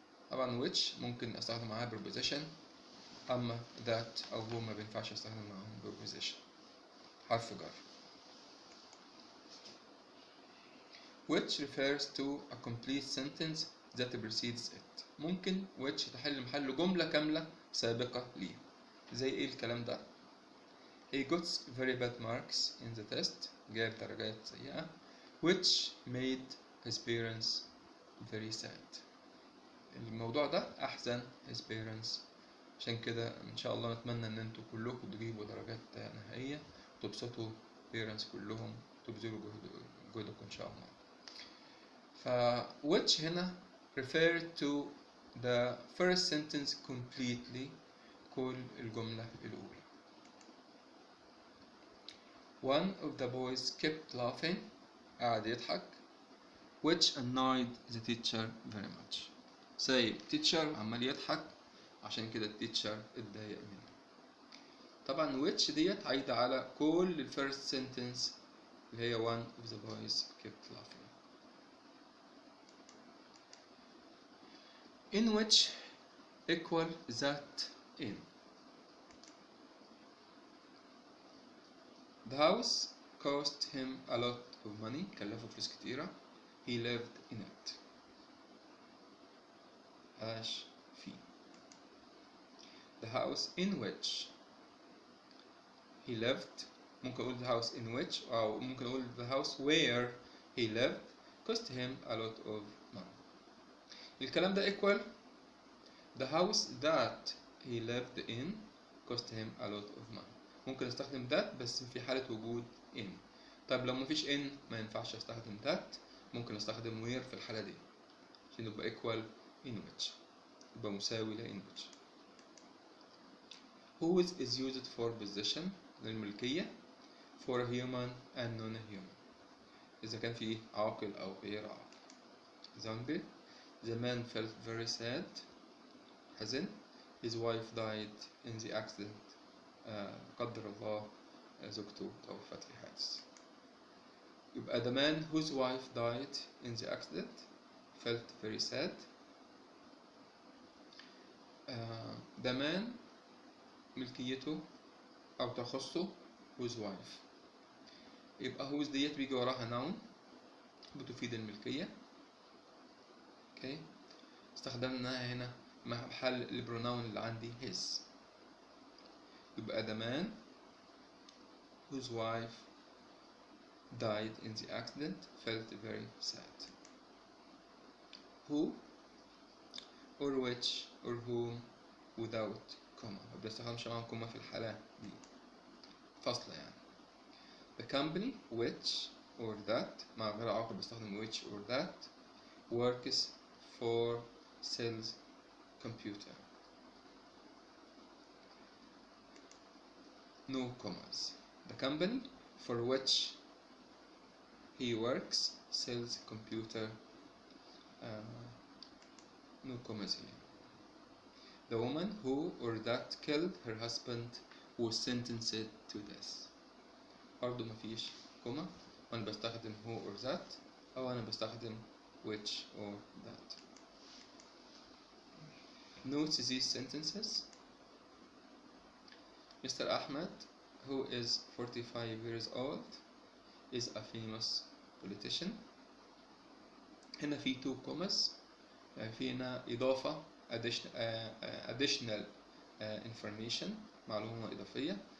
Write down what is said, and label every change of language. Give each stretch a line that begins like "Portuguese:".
Arabic: طبعا which ممكن استخدم معاها preposition، اما that او who ما بينفعش استخدم معاهم preposition حرف جر.
English: which refers to a complete sentence that precedes it.
Arabic: ممكن which تحل محل جملة كاملة سابقة ليه. زي ايه الكلام ده؟
English: he got very bad marks in the test.
Arabic: جاب درجات سيئة.
English: which made his parents very sad.
Arabic: الموضوع ده أحزن
English: his parents.
Arabic: عشان كده إن شاء الله نتمنى إن انتوا كلكم تجيبوا درجات نهائية وتبسطوا parents كلهم، تبذلوا جهدكم إن شاء الله.
English: ف which هنا refer to the first sentence completely،
Arabic: كل الجملة الأولى.
English: one of the boys kept laughing،
Arabic: قعد يضحك،
English: which annoyed the teacher very much.
Arabic: سايب teacher عمال يضحك عشان كده التيتشر اتضايق منه.
English: طبعا which
Arabic: ديت عايدة على كل ال
English: first sentence اللي هي one of the boys kept laughing. in which equal that in. the house cost him a lot of money،
Arabic: كلفه فلوس كتيرة.
English: he lived in it،
Arabic: عاش فيه.
English: the house in which he lived،
Arabic: ممكن أقول
English: the house in which
Arabic: أو ممكن أقول
English: the house where he lived cost him a lot of money.
Arabic: الكلام ده
English: equal the house that he lived in cost him a lot of money.
Arabic: ممكن استخدم that بس في حالة وجود in. طيب لو مفيش in ما ينفعش استخدم that، ممكن استخدم where في الحالة دي عشان يبقى
English: equal in which،
Arabic: يبقى مساوي ل in which.
English: whose is used for possession للملكية for a human and non-human،
Arabic: إذا كان في عاقل أو غير عاقل.
English: example the man felt very sad، حزن. his wife died in the accident،
Arabic: قدر الله زوجته توفت في حادث.
English: يبقى the man whose wife died in the accident felt very sad.
Arabic: the man ملكيته أو تخصه whose wife، يبقى whose ديت بيجي وراها noun بتفيد الملكية. اوكي، استخدمناها هنا مع محل البروناون اللي عندي his.
English: يبقى the man whose wife died in the accident felt very sad. who or which or whom without comma،
Arabic: ما بنستخدمش معاهم كوما في الحالة دي، فاصلة يعني.
English: the company which or that
Arabic: مع غير عاقل بستخدم
English: which or that works for sells computer. no commas. the company for which he works sells computer. no commas here. the woman who or that killed her husband was sentenced to death.
Arabic: برضه مفيش كوما، وأنا بستخدم
English: who or that
Arabic: أو أنا بستخدم
English: which or that. note these sentences. Mr. Ahmed, who is 45 years old, is a famous politician.
Arabic: هنا في
English: two commas،
Arabic: في هنا إضافة additional information، معلومة إضافية.